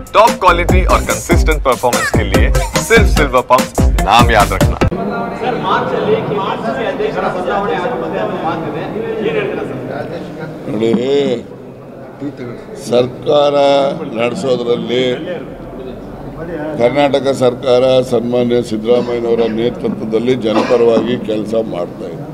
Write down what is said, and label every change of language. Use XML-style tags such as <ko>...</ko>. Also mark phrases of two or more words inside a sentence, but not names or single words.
<en>top quality</en> <hi>और</hi> <en>consistent performance</en> <hi>के लिए सिर्फ सिल्वर पंप नाम याद रखना।</hi> <kn>ನೋಡಿ, ಸರ್ಕಾರ ನಡೆಸೋದ್ರಲ್ಲಿ ಕರ್ನಾಟಕ ಸರ್ಕಾರ ಸನ್ಮಾನ್ಯ ಸಿದ್ದರಾಮಯ್ಯನವರ ನೇತೃತ್ವದಲ್ಲಿ ಜನಪರವಾಗಿ ಕೆಲಸ ಮಾಡ್ತಾ ಇದೆ.</kn>